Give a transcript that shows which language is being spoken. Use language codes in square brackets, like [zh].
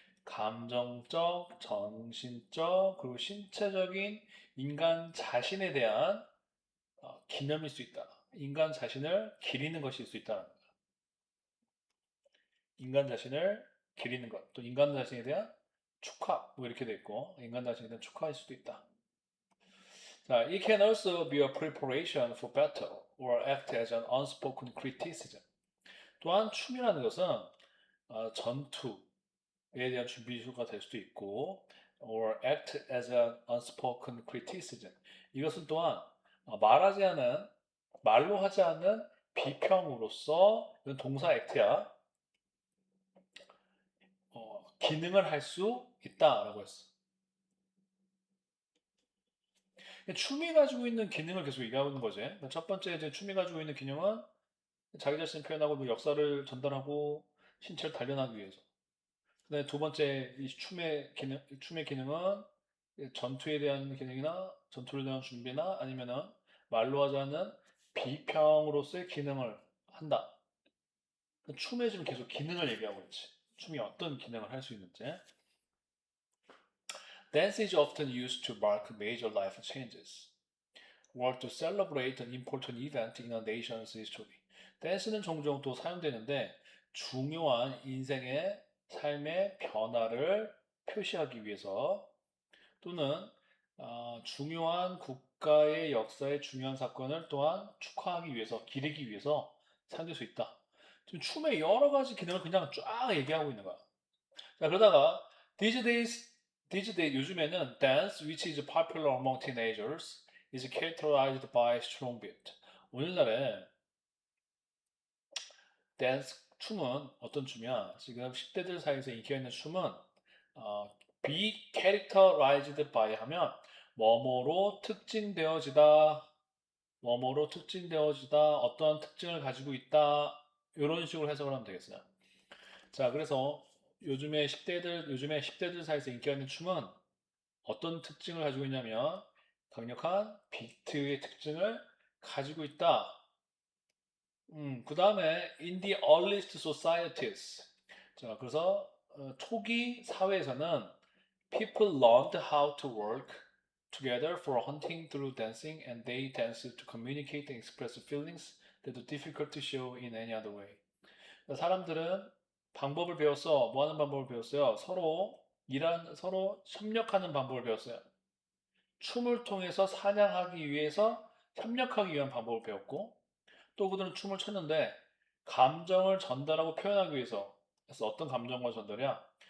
[ko] 감정적, 정신적, 그리고 신체적인 인간 자신에 대한 기념일 수 있다. 인간 자신을 기리는 것일 수 있다. 인간 자신을 기리는 것. 또 인간 자신에 대한 축하. 뭐 이렇게 돼 있고, 인간 자신에 대한 축하일 수도 있다. 자, [en] it can also be a preparation for battle or act as an unspoken criticism. [ko] 또한 춤이라는 것은 전투에 대한 준비수가 될 수도 있고, [en] or act as an unspoken criticism. [ko] 이것은 또한 말하지 않은, 말로 하지 않는 비평으로서, 이건 동사 액트야, 기능을 할 수 있다라고 했어. 춤이 가지고 있는 기능을 계속 얘기하고 있는 거지. 첫 번째 이제 춤이 가지고 있는 기능은 자기 자신을 표현하고 뭐 역사를 전달하고 신체를 단련하기 위해서. 그다음에 두 번째 이 춤의 기능은 전투에 대한 기능이나 전투를 대한 준비나 아니면은 말로 하자는 비평으로서의 기능을 한다. 춤에 지금 계속 기능을 얘기하고 있지. 춤이 어떤 기능을 할 수 있는지. [en] Dance is often used to mark major life changes or to celebrate an important event in a nation's history. [ko] 댄스는 종종 또 사용되는데 중요한 인생의 삶의 변화를 표시하기 위해서 또는 중요한 국가의 역사의 중요한 사건을 또한 축하하기 위해서, 기리기 위해서 사용될 수 있다. 지금 춤의 여러 가지 기능을 그냥 쫙 얘기하고 있는 거야. 자, 그러다가 [en] these days [ko] 요즘에는 [en] dance, which is popular among teenagers, is characterized by strong beat. [ko] 오늘날에 댄스, 춤은 어떤 춤이야? 지금 10대들 사이에서 인기가 있는 춤은 [en] be characterized by [ko] 하면 뭐뭐로 특징되어지다, 뭐뭐로 특징되어지다, 어떠한 특징을 가지고 있다, 이런 식으로 해석을 하면 되겠어요. 자, 그래서 요즘에 10대들 사이에서 인기가 있는 춤은 어떤 특징을 가지고 있냐면 강력한 비트의 특징을 가지고 있다. [en] 그 다음에 in the earliest societies. [ko] 자, 그래서 초기 사회에서는 [en] people learned how to work together for hunting through dancing and they danced to communicate and express feelings that are difficult to show in any other way. [ko] 사람들은 방법을 배웠어. 뭐 하는 방법을 배웠어요? 서로 협력하는 방법을 배웠어요. 춤을 통해서 사냥하기 위해서 협력하기 위한 방법을 배웠고, 또 그들은 춤을 췄는데, 감정을 전달하고 표현하기 위해서, 그래서 어떤 감정과 전달이야?